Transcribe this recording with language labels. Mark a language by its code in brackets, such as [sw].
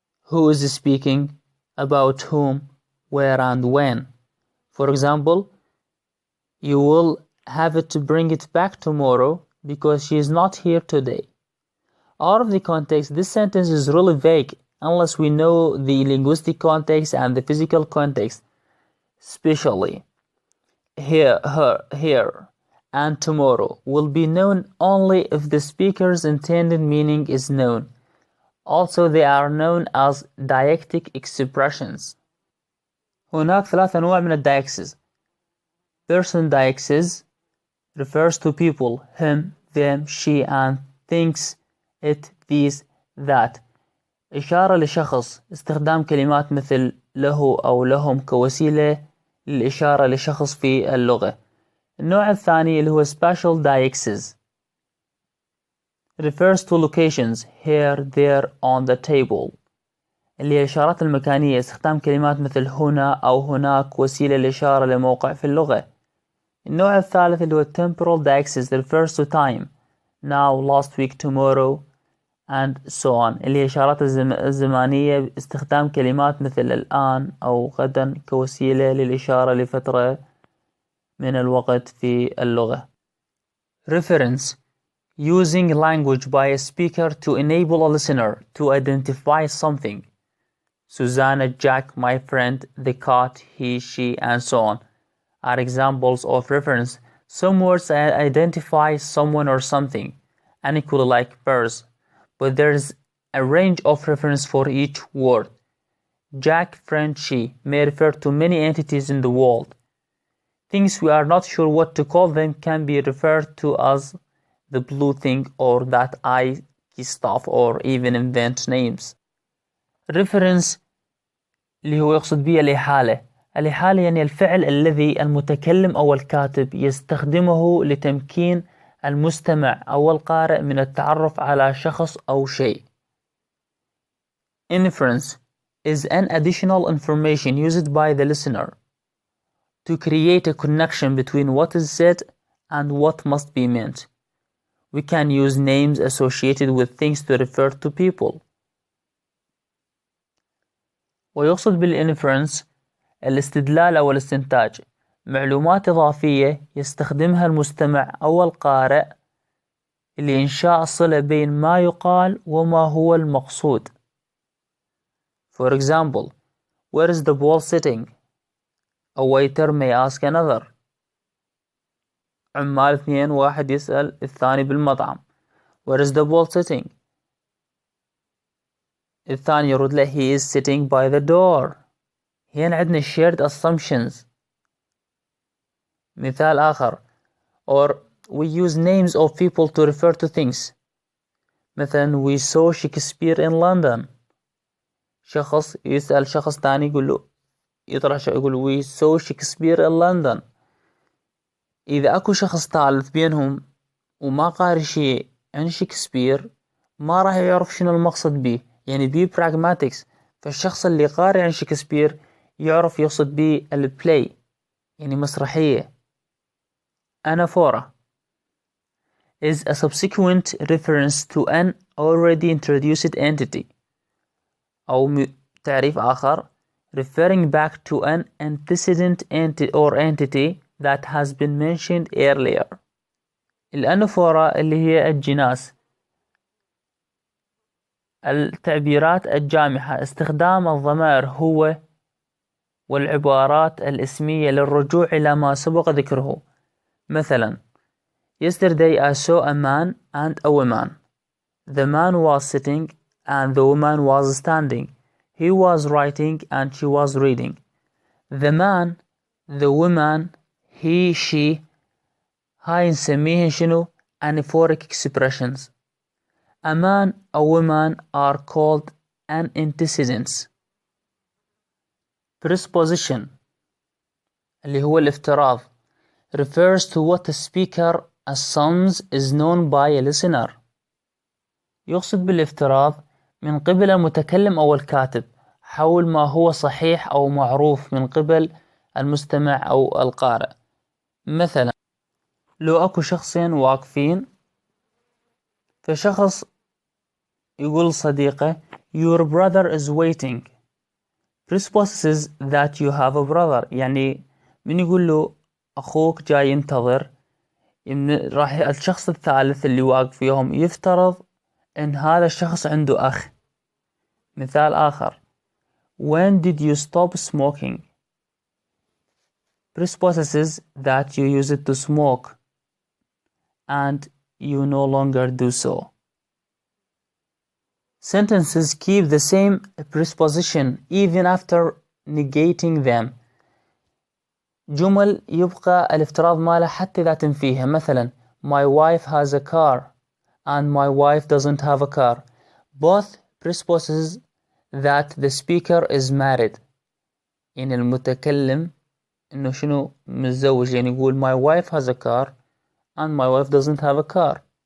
[en] Who is speaking, about whom, where and when. For example, you will have to bring it back tomorrow because she is not here today. Out of the context, this sentence is really vague unless we know the linguistic context and the physical context, especially here, her, here, and tomorrow will be known only if the speaker's intended meaning is known. Also, they are known as deictic expressions. [ar] هناك 3 أنواع من الدايكسز. [en] Person deixis refers to people, him, them, she, and things, it, these, that. [ar] إشارة لشخص، استخدام كلمات مثل له أو لهم كوسيلة للإشارة لشخص في اللغة. النوع الثاني اللي هو [en] spatial deixis refers to locations, here, there, on the table. [ar] اللي هي الإشارات المكانية، استخدام كلمات مثل هنا أو هناك وسيلة للإشارة لموقع في اللغة. النوع الثالث اللي هو [en] temporal deixis refers to time, now, last week, tomorrow, and so on. [ar] اللي هي إشارات الزمانية باستخدام كلمات مثل الآن أو غدا كوسيلة للإشارة لفترة من الوقت في اللغة. [en] Reference: using language by a speaker to enable a listener to identify something. Susanna, Jack, my friend, the cat, he, she, and so on are examples of reference. Some words identify someone or something, unequally like pairs, but there's a range of reference for each word. Jack, friend, she may refer to many entities in the world. Things we are not sure what to call them can be referred to as the blue thing or that I stuff or even invent names. [ar] Reference اللي هو يقصد به الإحالة. الإحالة يعني الفعل الذي المتكلم أو الكاتب يستخدمه لتمكين المستمع أو القارئ من التعرف على شخص أو شيء. [en] Inference is an additional information used by the listener to create a connection between what is said and what must be meant. We can use names associated with things to refer to people. [ar] ويقصد بالinference الاستدلال أو الاستنتاج، معلومات إضافية يستخدمها المستمع أو القارئ لإنشاء صلة بين ما يقال وما هو المقصود. [en] For example, where is the ball sitting? A waiter may ask another. [ar] عمال اثنين واحد يسأل الثاني بالمطعم [en] Where is the ball sitting? [ar] الثاني يرد له [en] He is sitting by the door. [ar] هنا عندنا [en] shared assumptions. [ar] مثال آخر [en] or we use names of people to refer to things. [ar] مثلا [en] we saw Shakespeare in London. [ar] شخص يسأل شخص ثاني يقول له يطرح يقول [en] we saw Shakespeare in London. [ar] إذا أكو شخص ثالث بينهم وما قاري شيء عن شكسبير ما راح يعرف شنو المقصد به، يعني بي Pragmatics. فالشخص اللي قاري عن شكسبير يعرف يقصد به البلاي يعني مسرحية. [en] Anaphora is a subsequent reference to an already introduced entity [ar] أو تعريف آخر [en] referring back to an antecedent entity that has been mentioned earlier. [ar] الأنافورا اللي هي الجناس، التعبيرات الجامحة، استخدام الضمائر هو والعبارات الاسمية للرجوع إلى ما سبق ذكره. مثلا [en] Yesterday I saw a man and a woman. The man was sitting and the woman was standing. He was writing and she was reading. The man, the woman, he, she [ar] هاي نسميهن شنو؟ [en] Anaphoric expressions. A man, a woman are called antecedents. Presupposition [ar] اللي هو الافتراض [en] refers to what the speaker assumes is known by a listener. [ar] يقصد بالافتراض من قبل المتكلم أو الكاتب حول ما هو صحيح أو معروف من قبل المستمع أو القارئ. مثلا لو أكو شخصين واقفين فشخص يقول صديقه [en] Your brother is waiting presupposes that you have a brother. [ar] يعني من يقول له أخوك جاي ينتظر راح الشخص الثالث اللي واقف فيهم يفترض إن هذا الشخص عنده أخ. مثال آخر [en] When did you stop smoking? Presupposes that you used to smoke and you no longer do so. Sentences keep the same presupposition even after negating them. [ar] جمل يبقى الافتراض ماله حتى إذا تنفيها. مثلا [en] My wife has a car and my wife doesn't have a car. Both presupposes that the speaker is married. [ar] يعني المتكلم إنه شنو متزوج، يعني يقول [en] my wife has a car and my wife doesn't have a car.